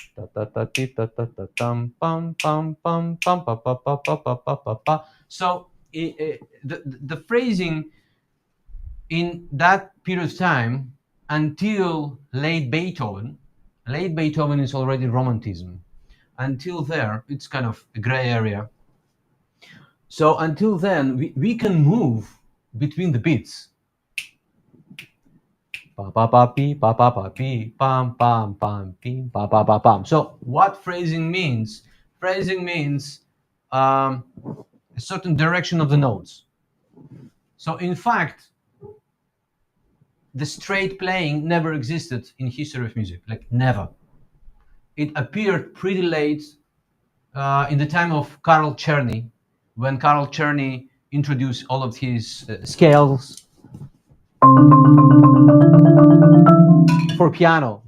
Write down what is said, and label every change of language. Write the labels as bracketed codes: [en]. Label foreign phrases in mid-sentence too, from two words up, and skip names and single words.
[en] So the phrasing in that period of time until late Beethoven is already Romanticism. Until there, it's kind of a gray area. So until then, we can move between the beats. Pa pa pa pi pa pa pa pi pam pam pam pi pa pa pa pam. So what phrasing means? Phrasing means a certain direction of the notes. So in fact, the straight playing never existed in history of music, like never. It appeared pretty late in the time of Karl Czerny, when Karl Czerny introduced all of his scales for piano.